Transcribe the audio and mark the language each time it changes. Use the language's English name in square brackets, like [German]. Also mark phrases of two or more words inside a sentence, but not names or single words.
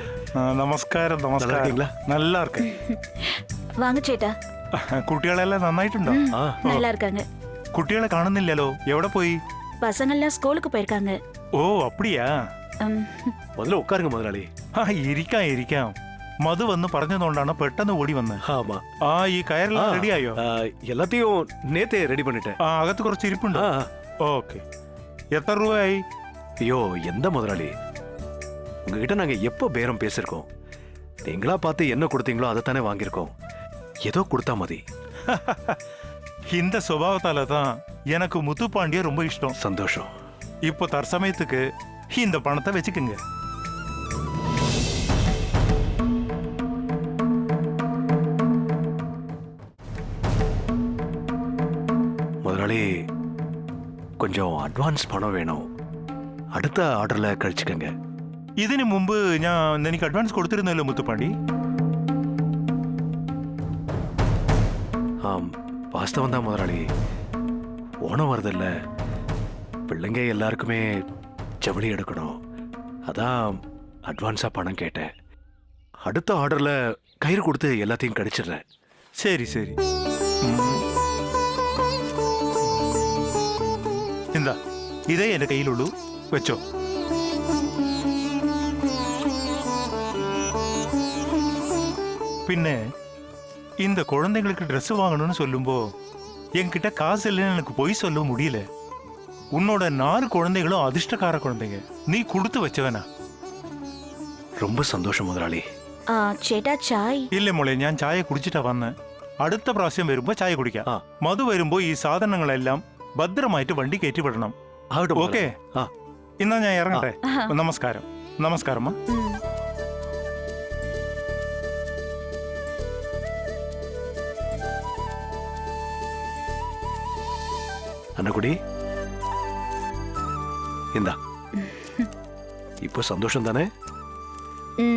[Malayalam] നമസ്കാരം [Tamil] நல்லா [Malayalam] നമസ്കാരം. [Tamil] இருக்கீங்களா? நல்லா இருக்கு. வாங்க சேட்டா. [Malayalam] കുട്ടികളെല്ലാം നന്നായിട്ടുണ്ടോ? ஆ [Tamil] நல்லா இருக்காங்க. [Malayalam] കുട്ടികളെ കാണുന്നില്ലല്ലോ, എവിടെ പോയി? [Tamil] பசங்கள்லாம் ஸ்கூலுக்கு போயிருக்காங்க. ഓ அப்படியா? ம், முதல்ல உட்காருங்க முதலாளி. [Malayalam] ആ ഇരിക്കാം ഇരിക്കാം. മധു വന്ന് പറഞ്ഞതുകൊണ്ടാണ് പെട്ടെന്ന് ഓടി വന്നത്. [Tamil] ஆமா. [Malayalam] ആ ഈ കയറെല്ലാം റെഡിയായോ? [Tamil] எல்லாத்தையும் நேத்தே ரெடி பண்ணிட்டேன். [Malayalam] ആ അകത്ത് കുറച്ച് ഇരിപ്പുണ്ടോ? ஆ, ഓക്കെ. എത്ര രൂപയായി? [Tamil] ஐயோ எந்த முதலாளி, உங்ககிட்ட நாங்க எப்போ பேரம் பேசிருக்கோம்? நீங்களா பார்த்து என்ன கொடுத்தீங்களோ அதைத்தானே வாங்கியிருக்கோம். ஏதோ கொடுத்தா மதி. இந்த சுபாவத்தால தான் எனக்கு முத்துப்பாண்டிய ரொம்ப இஷ்டம். சந்தோஷம். இப்போ தற்சமயத்துக்கு இந்த பணத்தை வச்சுக்கோங்க. முதலாளி கொஞ்சம் அட்வான்ஸ் பணம் வேணும், அடுத்த ஆர்டர்ல கழிச்சுக்கங்க. [Malayalam] ഇതിനു മുമ്പ് ഞാൻ എനിക്ക് അഡ്വാൻസ് കൊടുത്തിരുന്നല്ലോ മുത്തുപ്പാണ്ടി. [Tamil] ஆம் வாஸ்தவம் தான் முதலாளி, ஓணம் வருதில்ல, பிள்ளைங்க எல்லாருக்குமே ஜவுளி எடுக்கணும், அதான் அட்வான்ஸா பணம் கேட்டேன். அடுத்த ஆர்டர்ல கயிறு கொடுத்து எல்லாத்தையும் கழிச்சிடுறேன். [Malayalam] ശരി ശരി. എന്താ ഇതേ എന്റെ കയ്യിലുള്ളൂ, വെച്ചോ. [Tamil] പിന്നെ இந்த குழந்தைங்களுக்கு ட்ரெஸ் வாங்கணும்னு சொல்லும்போ என்கிட்ட காசு இல்லைன்னு எனக்கு பொய் சொல்ல முடியல. உன்னோட 4 குழந்தைகளும் அதிர்ஷ்டக்கார குழந்தைங்க, நீ கொடுத்து வச்சவனா. ரொம்ப சந்தோஷம் முதலாளி. ஆ, சேட்டா ചായ്. [Malayalam] ഇല്ല മോളെ, ഞാൻ ചായ കുടിച്ചിട്ടാ വന്ന്. അടുത്ത പ്രാവശ്യം വരുമ്പോ ചായ കുടിക്കാം. മധു വരുമ്പോ ഈ സാധനങ്ങളെല്ലാം ഭദ്രമായിട്ട് വണ്ടി കയറ്റി വിടണം. [Tamil] ஆகட்டும் [Malayalam] ഓക്കെ? ആ. എന്നാ ഞാൻ ഇറങ്ങട്ടെ. നമസ്കാരം. നമസ്കാരം. ம். [Tamil] அன்னக்குடி இந்தா. இப்போ சந்தோஷம் தானே? ம்.